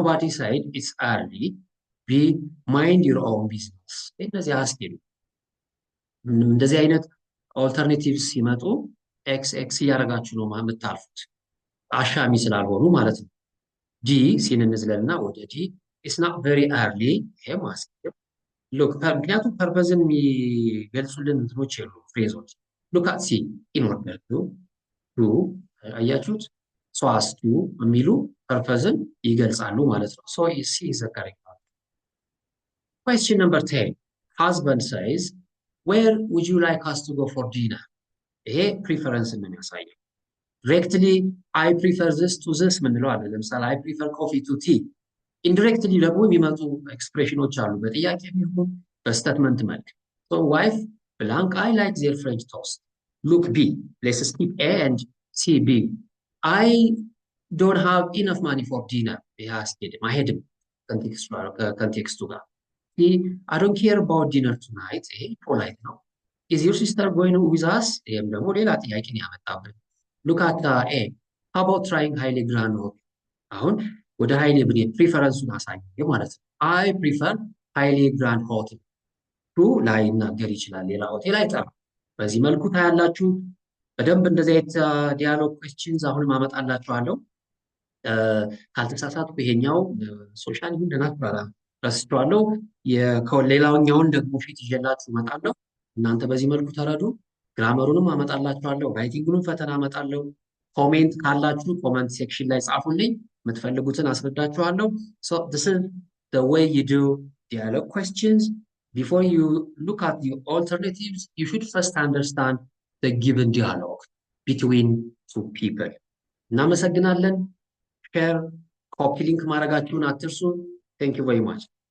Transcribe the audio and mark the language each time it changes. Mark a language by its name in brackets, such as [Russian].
[English] said it's early። B mind your own business። [Amharic] እነዚህ አስኬዱ። እንደዚህ አይነት ኦልተርኔቲቭስ ሲመጡ ኤክስ እያደረጋችሁ ነው የምታልፉት አሻሚ ስላልሆኑ ማለት ነው። ዲ ሲን እንዝለልና ወደ ዲ [English] it's not very early [Amharic] ይሄ ማስኬድ ሉክ ምክንያቱም ፐርፐዝን የሚገልጹልን እንትኖች የሉ ፍሬዞች ሉክ አት ሲ [English] in order to [Amharic] አያችሁት [English] so as to [Amharic] የሚሉ ፐርፐዝን ይገልጻሉ ማለት ነው። [English] so C is the correct answer። question number 10 husband says where would you like us to go for dinner? [Amharic] ይሄ ፕሪፈረንስ ነው የሚያሳየው። [English] directly I prefer this to this ምንለው አለ። ለምሳሌ I prefer coffee to tea። indirectly [Amharic] ደግሞ የሚመጡ ኤክስፕሬሽኖች አሉ በጥያቄ የሚሆን በስቴትመንት መልክ [English] so wife blank I like their French toast። look B let's skip A and see B I don't have enough money for dinner። [Amharic] ይሄ አስኬድም አይሄድም ከኮንቴክስቱ ጋር። [English] I don't care about dinner tonight። [Amharic] ይሄ ፖላይት ነው። [English] is your sister going with us? [Amharic] ይሄም ደግሞ ሌላ ጥያቄን ያመጣብን። [English] look at A how about trying highly grand hotel? [Amharic] አሁን ወደ ሃይሊ ብንሄድ ፕሪፈረንሱን አሳየ ማለት ነው። [English] I prefer highly grand hotel። [Amharic] ቱ ላይ ይናገር ይችላል ሌላ ሆቴል አይጠራም። በዚህ መልኩ ታያላችሁ። በደንብ እንደዚህ አይነት ዲያሎግ ኩዌስችንስ አሁንም አመጣላችኋለሁ። ካልተሳሳትኩ ይሄኛው ሶሻል ይሁን ለናትራላ ረስቼዋለሁ። ሌላኛውን ደግሞ ፊት ይዤላችሁ እመጣለሁ። እናንተ በዚህ መልኩ ተረዱ። ግራመሩንም አመጣላችኋለሁ። ራይቲንጉንም ፈተና አመጣለሁ። ኮሜንት ካላችሁ ኮሜንት ሴክሽን ላይ ጻፉልኝ። የምትፈልጉትን አስረዳችኋለሁ። [English] so this is the way you do dialogue questions. before you look at the alternatives you should first understand the given dialogue between two people። [Amharic] እናመሰግናለን። ሼር ኮፒ ሊንክ ማድረጋችሁን አትርሱ። [English] thank you very much።